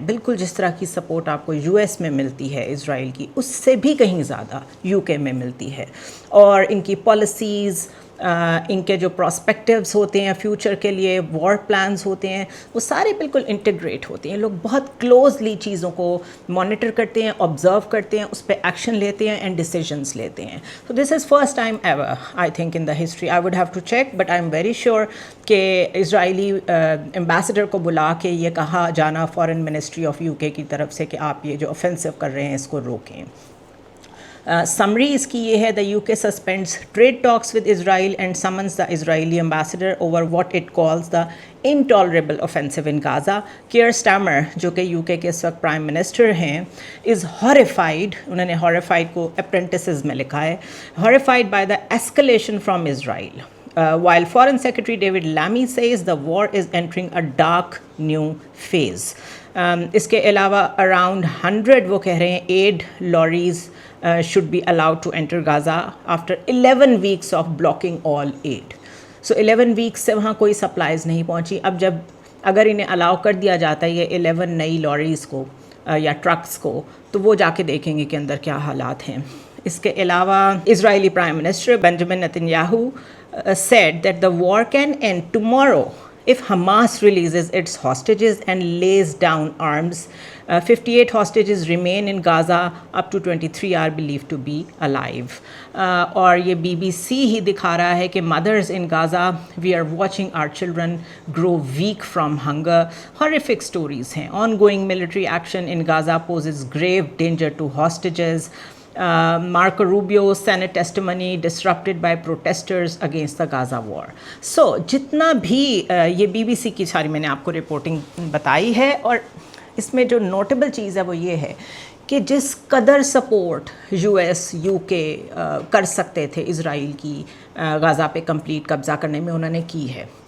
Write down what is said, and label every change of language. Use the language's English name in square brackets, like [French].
[Urdu] بالکل جس طرح کی سپورٹ آپ کو یو ایس میں ملتی ہے اسرائیل کی، اس سے بھی کہیں زیادہ یو کے میں ملتی ہے. اور ان کی پالیسیز، ان کے جو پراسپیکٹیوز ہوتے ہیں فیوچر کے لیے، وار پلانز ہوتے ہیں، وہ سارے بالکل انٹیگریٹ ہوتے ہیں. لوگ بہت کلوزلی چیزوں کو مانیٹر کرتے ہیں، آبزرو کرتے ہیں، اس پہ ایکشن لیتے ہیں اینڈ ڈیسیجنس لیتے ہیں. [English] تو this is first time ever I think in the history. I would have to check but I am very sure [Urdu] کہ اسرائیلی امبیسڈر کو بلا کے یہ کہا جانا فارن منسٹری آف یو کے کی طرف سے کہ آپ یہ جو اوفینسو کر رہے ہیں اس کو روکیں. [English] summary [Urdu] اس کی یہ ہے: [English] دا you کے سسپینڈز trade talks with Israel and summons the Israeli ambassador over what it calls the انٹالریبل offensive in غازہ. [Urdu] Care Starmer جو کہ یو کے اس وقت پرائم منسٹر ہیں از ہاریفائڈ، انہوں نے ہاریفائڈ کو اپرینٹسز میں لکھا ہے، [English] Horrified by the escalation from Israel. While Foreign Secretary David Lammy says the war is entering a dark new phase. [Urdu] اس کے علاوہ [English] around 100 [Urdu] وہ کہہ رہے ہیں [English] aid lorries should be allowed to enter Gaza after 11 weeks of blocking all aid. [Urdu] So 11 weeks سے وہاں کوئی supplies نہیں پہنچی. اب جب اگر انہیں الاؤ کر دیا جاتا ہے یہ 11 نئی لوریز کو یا ٹرکس کو، تو وہ جا کے دیکھیں گے کہ اندر کیا حالات ہیں. اس کے علاوہ اسرائیلی prime minister Benjamin Nitin Yahoo [English] said that the war can end tomorrow if Hamas releases its hostages and lays down arms. 58 hostages remain in Gaza, up to 23 are believed to be alive. [Urdu] اور یہ BBC ہی دکھا رہا ہے کہ [English] mothers in Gaza, we are watching our children grow weak from hunger. Horrific stories ہیں. Ongoing military action in Gaza poses grave danger to hostages. Marco Rubio's Senate testimony disrupted by protesters against the Gaza war. [Urdu] So جتنا بھی یہ BBC کی ساری میں نے آپ کو رپورٹنگ بتائی ہے، اور اس میں جو نوٹیبل چیز ہے وہ یہ ہے کہ جس قدر سپورٹ یو ایس یو کے کر سکتے تھے اسرائیل کی غزہ پہ کمپلیٹ قبضہ کرنے میں، انہوں نے کی ہے.